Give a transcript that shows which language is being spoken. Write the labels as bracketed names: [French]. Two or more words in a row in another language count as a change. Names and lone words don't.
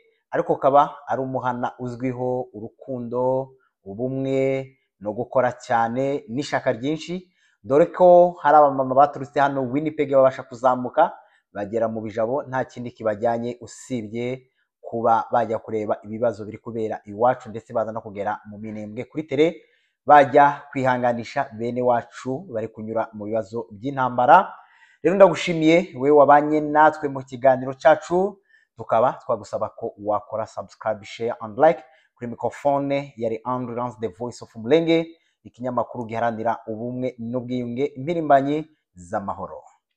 [Kinyarwanda] ariko kaba ari umuhana uzwiho urukundo, ubumwe no gukora cyane n'ishaka ryinshi, dore ko hari abamama baturutse hano Winnipeg babasha kuzamuka bagera mu Bijabo nta kindi kibajyanye usibye kuba bajya kureba ibibazo biri kubera iwacu, ndetse baza no kugera mu Minembwe kuri tele bajya kwihanganisha bene wacu bari kunyura mu bibazo by'intambara. Rero ndagushimiye we wabanye natwe mu kiganiro cyacu, tukaba twagusaba ko wakora subscribe, [English] share and like. [Kinyarwanda] Kuri microphone yari Andrew, [English] the voice of Mulenge, [Kinyarwanda] ikinyamakuru giharanira ubumwe n'ubwiyunge, impirimbanyi z'amahoro.